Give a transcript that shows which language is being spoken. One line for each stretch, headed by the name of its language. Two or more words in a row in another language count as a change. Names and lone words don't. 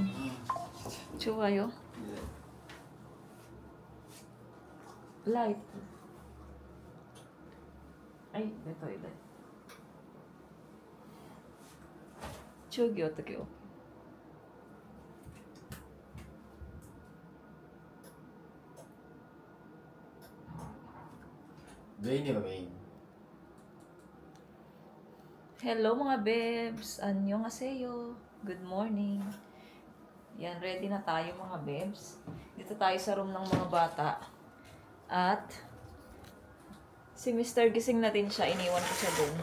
Korean: 좋아요.
English: Light.
Filipino: Ay, ito.
Korean: 저기 어떡해요? 메인이가 메인.
Filipino: Hello mga bebs!
English: Annyeonghaseyo! Good morning!
Filipino: Yan, ready na tayo mga bebs. Dito tayo sa room ng mga bata. At si Mr. gising na din siya, iniwan ko siya dun.